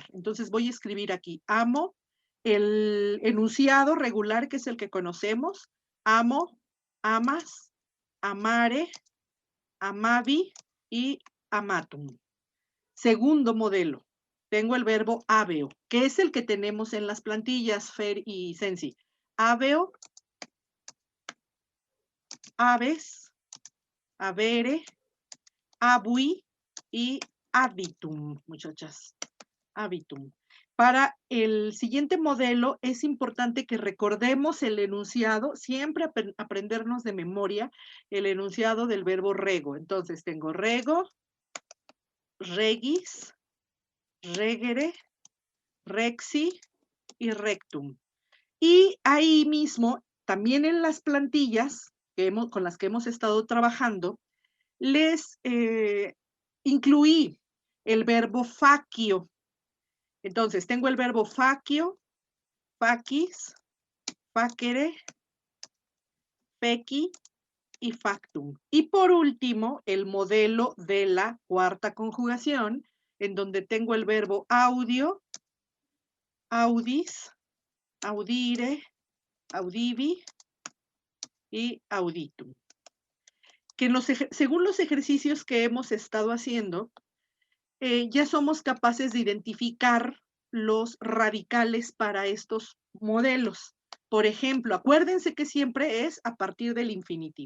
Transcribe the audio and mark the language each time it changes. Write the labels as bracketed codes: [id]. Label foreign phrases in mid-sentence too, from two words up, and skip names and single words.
[es] Entonces, voy a escribir aquí, amo, el enunciado regular, que es el que conocemos, [la] amo, amas, amare, amavi [es] y amatum. Segundo modelo, tengo el verbo habeo, que es el que tenemos en las plantillas, Fer y Sensi. [la] Habeo, aves, avere, abui [es] y habitum, muchachas, habitum. Para el siguiente modelo es importante que recordemos el enunciado, siempre aprendernos de memoria el enunciado del verbo rego. Entonces tengo rego, [la] regis, regere, rexi y rectum. [es] Y ahí mismo, también en las plantillas con las que hemos estado trabajando, les incluí el verbo facio. Entonces, tengo el verbo [la] facio, facis, facere, feci [es] y factum. Y por último, el modelo de la cuarta conjugación, en donde tengo el verbo audio, [la] audis, audire, audivi y auditum. [es] Que según los ejercicios que hemos estado haciendo, ya somos capaces de identificar los radicales para estos modelos. Por ejemplo, acuérdense que siempre es a partir del infinitivo.